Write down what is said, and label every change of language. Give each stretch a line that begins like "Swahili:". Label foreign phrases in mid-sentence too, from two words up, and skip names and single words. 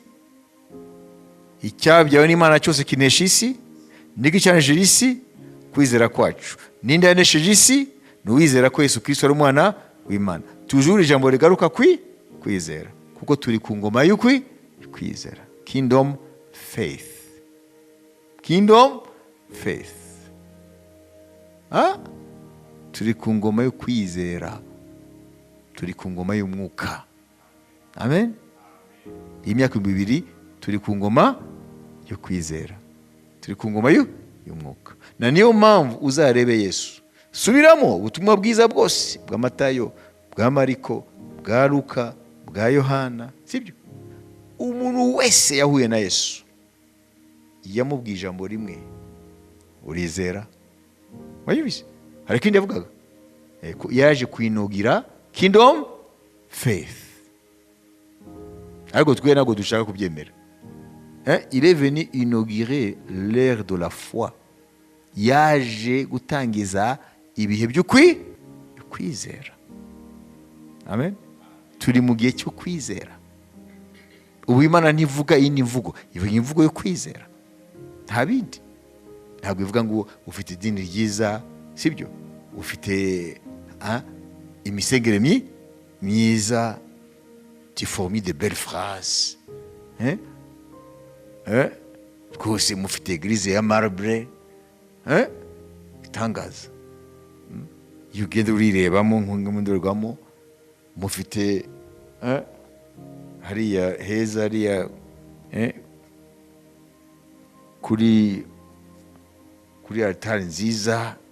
Kinyarwanda: Icyabyawe n'Imana cyose kinesha isi. Niki cyanejeje isi? Kwizera kwacu. Ninde yanesheje isi? Nuwizera ko Yesu Kristo ari umwana w'Imana. Tujuru ijambo rigaruka kwizera, kuko turi ku ngoma y'ukwizera.
English: Kingdom faith. Kingdom faith.
Kinyarwanda: Turi ku ngoma yo kwizera, turi ku ngoma y'umwuka. Amen. Imyaka 2 turi ku ngoma yo kwizera, turi ku ngoma y'umwuka. Na niyo mpamvu uzarebe Yesu, subiramo ubutumwa bwiza bwose bwa Matayo, bwa Mariko, bwa Luka, bwa Yohana, sibyo? Umuntu wese yahuye na Yesu yamubwiye ijambo rimwe: urizera? Wayibise? Hari kindi yavugaga? Yaje kwinogira
English: kingdom faith.
Kinyarwanda: Ariko twe ntabwo dushaka kubyemera.
French: Il est venu inaugurer l'ère de la foi.
Kinyarwanda: Yaje gutangiza ibihe by'ukwizera. Amen. Turi mu gihe cyo kwizera. Ubu Imana ntivuga iyi mvugo, ivuga imvugo yo kwizera. Nta bindi. Ntabwo ivuga ngo ufite idini ryiza, sibyo? Ufite imisengere myiza,
French: tu formes de belles phrases.
Kinyarwanda: Twose mufite église ya marbre. Itangaza. Ugenda urirebamo nk'umundorwamo, mufite hariya heza, hariya kuri altari nziza.